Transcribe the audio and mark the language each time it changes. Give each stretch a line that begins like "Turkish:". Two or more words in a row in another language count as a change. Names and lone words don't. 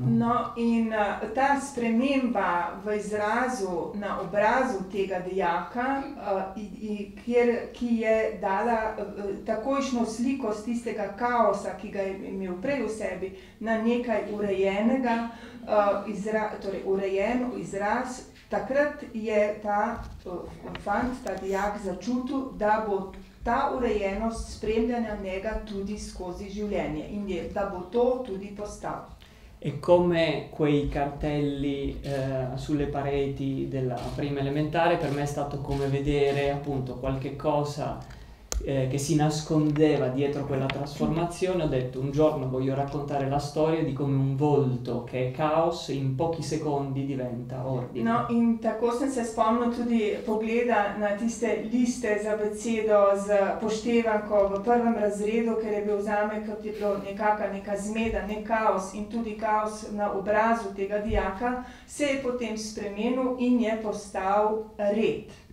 Slovenian: No, in ta sprememba v izrazu na obrazu tega dijaka, ki je dala takojšnjo sliko z tistega kaosa, ki ga je imel prej v sebi, na nekaj urejenega, torej urejen izraz, takrat je ta fant, ta dijak začutil, da bo ta urejenost spremljanja njega tudi skozi življenje in da bo to tudi postal.
Italian: E come quei cartelli sulle pareti della prima elementare, per me è stato come vedere appunto qualche cosa che si nascondeva dietro quella trasformazione. Ho detto: un giorno voglio raccontare la storia di come un volto che è caos in pochi secondi diventa ordine.
Slovenian: No, in tako sem se spomnil tudi pogleda na tiste liste za abecedo z poštevanko v prvem razredu, ker je bil zame, kot je bilo neka zmeda, nek kaos, in tudi kaos na obrazu tega dijaka se je potem spremenil in je postal red.